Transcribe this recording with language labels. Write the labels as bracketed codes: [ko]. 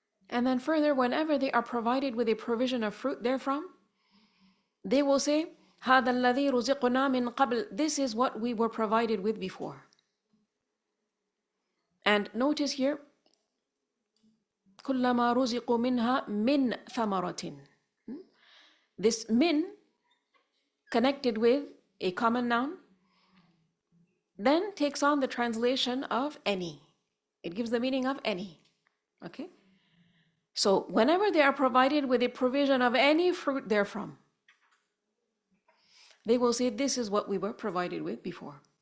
[en] And then further, whenever they are provided with a provision of fruit therefrom, they will say, [ar] هَذَا الَّذِي رُزِقْنَا مِن قَبْلِ, [en] this is what we were provided with before. And notice here, [ar] كُلَّمَا رُزِقُوا مِنْهَا مِن ثَمَرَةٍ. [en] This min, connected with a common noun, then takes on the translation of any. It gives the meaning of any. Okay? So whenever they are provided with a provision of any fruit therefrom, they will say, this is what we were provided with before.